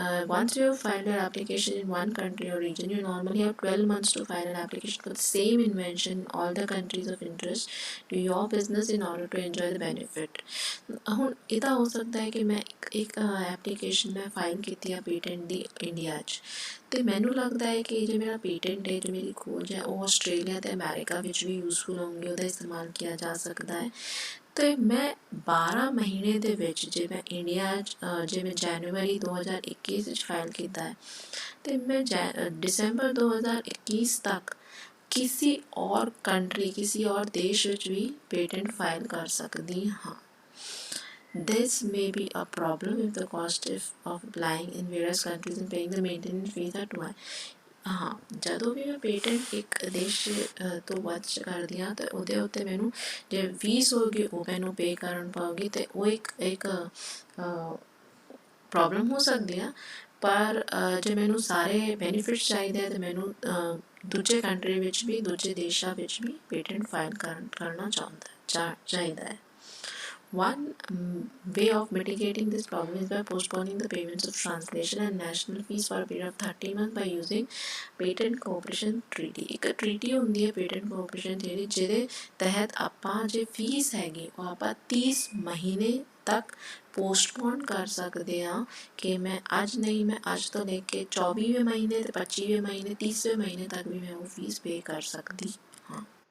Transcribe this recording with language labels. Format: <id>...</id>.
<en>Once you have filed your application in one country or region, you normally have 12 months to file an application for the same invention in all the countries of interest to your business in order to enjoy the benefit।</en> <pa>ਹੁਣ ਇਹਦਾ ਹੋ ਸਕਦਾ ਹੈ ਕਿ ਮੈਂ ਇੱਕ application ਮੈਂ file ਕੀਤੀ ਆ ਪੇਟੈਂਟ ਦੀ ਇੰਡੀਆ 'ਚ, ਅਤੇ ਮੈਨੂੰ ਲੱਗਦਾ ਹੈ ਕਿ ਜੋ ਮੇਰਾ ਪੇਟੈਂਟ ਹੈ, ਜੋ ਮੇਰੀ ਖੋਜ ਹੈ, ਉਹ ਆਸਟ੍ਰੇਲੀਆ ਅਤੇ ਅਮਰੀਕਾ ਵਿੱਚ ਵੀ ਯੂਜ਼ਫੁਲ ਹੋਣਗੇ, ਉਹਦਾ ਇਸਤੇਮਾਲ ਕੀਤਾ ਜਾ ਸਕਦਾ ਹੈ। ਅਤੇ ਮੈਂ 12 ਮਹੀਨੇ ਦੇ ਵਿੱਚ ਜੇ ਮੈਂ ਇੰਡੀਆ 'ਚ ਜੇ ਮੈਂ ਜਨਵਰੀ 2021 ਵਿੱਚ ਫਾਈਲ ਕੀਤਾ ਹੈ ਅਤੇ ਮੈਂ ਦਸੰਬਰ 2021 ਤੱਕ ਕਿਸੇ ਔਰ ਕੰਟਰੀ, ਕਿਸੇ ਔਰ ਦੇਸ਼ ਵਿੱਚ ਵੀ ਪੇਟੈਂਟ ਫਾਈਲ ਕਰ ਸਕਦੀ ਹਾਂ।</pa> <en>This may be a problem if the cost of applying in various countries and paying the maintenance fees are too high.</en> <pa>ਹਾਂ, ਜਦੋਂ ਵੀ ਮੈਂ ਪੇਟੈਂਟ ਇੱਕ ਦੇਸ਼ ਤੋਂ ਵੱਧ ਕਰਦੀ ਹਾਂ ਤਾਂ ਉਹਦੇ ਉੱਤੇ ਮੈਨੂੰ ਜੇ ਫੀਸ ਹੋਊਗੀ ਉਹ ਮੈਨੂੰ ਪੇ ਕਰਨ ਪਾਊਗੀ ਅਤੇ ਉਹ ਇੱਕ ਪ੍ਰੋਬਲਮ ਹੋ ਸਕਦੀ ਆ। ਪਰ ਜੇ ਮੈਨੂੰ ਸਾਰੇ ਬੈਨੀਫਿਟਸ ਚਾਹੀਦੇ ਆ ਤਾਂ ਮੈਨੂੰ ਦੂਜੇ ਕੰਟਰੀ ਵਿੱਚ ਵੀ ਦੂਜੇ ਦੇਸ਼ਾਂ ਵਿੱਚ ਵੀ ਪੇਟੈਂਟ ਫਾਈਲ ਕਰਨਾ ਚਾਹੀਦਾ ਹੈ।</pa> <en>One way of mitigating this problem is by postponing the payments of translation and national fees for a period of 30 months by using Patent Cooperation Treaty।</en> <pa>ਇੱਕ ਟਰੀਟੀ ਹੁੰਦੀ ਹੈ Patent Cooperation Treaty ਜਿਹਦੇ ਤਹਿਤ ਆਪਾਂ ਜੇ ਫੀਸ ਹੈਗੀ ਉਹ ਆਪਾਂ 30 ਮਹੀਨੇ ਤੱਕ ਪੋਸਟਪੋਨ ਕਰ ਸਕਦੇ ਹਾਂ ਕਿ ਮੈਂ ਅੱਜ ਨਹੀਂ, ਮੈਂ ਅੱਜ ਤੋਂ ਲੈ ਕੇ 24ਵੇਂ ਮਹੀਨੇ ਤੇ 25ਵੇਂ ਮਹੀਨੇ 30ਵੇਂ ਮਹੀਨੇ ਤੱਕ ਵੀ ਮੈਂ ਉਹ ਫੀਸ ਪੇ ਕਰ ਸਕਦੀ ਹਾਂ।</pa>